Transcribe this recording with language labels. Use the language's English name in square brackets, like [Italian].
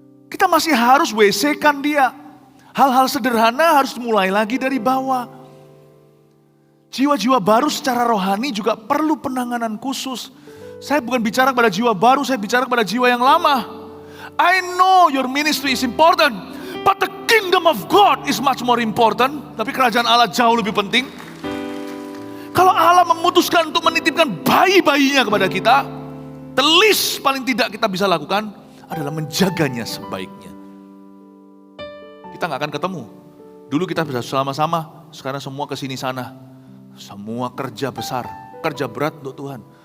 [Indonesian] Kita masih harus WC-kan dia. Hal-hal sederhana harus mulai lagi dari bawah. Jiwa-jiwa baru secara rohani juga perlu penanganan khusus. Saya bukan bicara kepada jiwa baru, saya bicara kepada jiwa yang lama. [English] I know your ministry is important, but the kingdom of God is much more important. [Indonesian] Tapi kerajaan Allah jauh lebih penting. Kalau Allah memutuskan untuk menitipkan bayi-bayinya kepada kita, [English] the least [Indonesian] paling tidak kita bisa lakukan adalah menjaganya sebaiknya. Kita nggak akan ketemu. Dulu kita bisa sama-sama, sekarang semua kesini sana. Semua kerja besar, kerja berat untuk Tuhan.